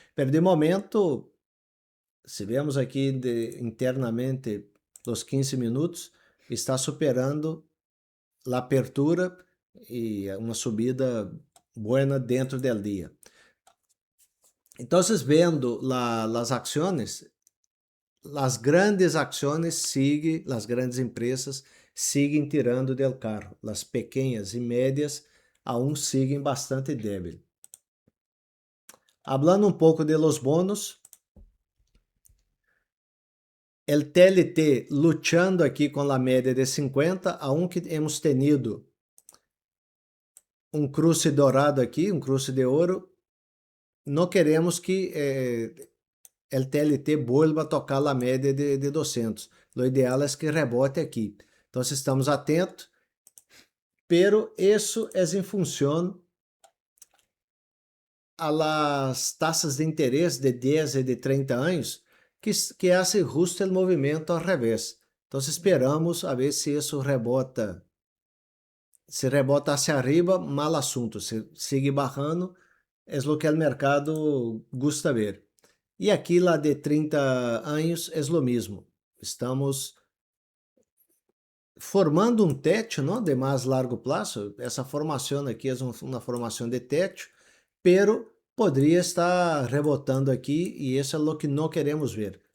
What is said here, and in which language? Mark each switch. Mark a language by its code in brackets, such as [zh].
[pt] Pero de momento, se vemos aqui internamente os 15 minutos, está superando a apertura e uma subida boa dentro do dia. [es] Entonces, viendo las acciones, las grandes acciones siguen, las grandes empresas siguen tirando del carro. Las pequeñas y medias aún siguen bastante débil. Hablando un poco de los bonos, el TLT luchando aqui [pt] com a média de 50, [es] aunque hemos tenido um cruce dourado aqui, um cruce de ouro, [pt] não queremos que o TLT [es] vuelva a tocar a média de 200. [pt] O ideal é que rebote aqui. Então, estamos atentos, pero isso é em função a las taxas de interesse de 10 e de 30 anos, que [es] hace justo [pt] o movimento ao revés. Então, esperamos a ver se isso rebota. Se rebota [es] hacia arriba, [pt] mal assunto. Se sigue bajando, é o que o mercado gusta ver. E aqui, lá de 30 anos, é o mesmo. Estamos formando um teto, não, de mais largo prazo. Essa formação aqui é uma formação de teto, pero poderia estar rebotando aqui e isso é o que não queremos ver.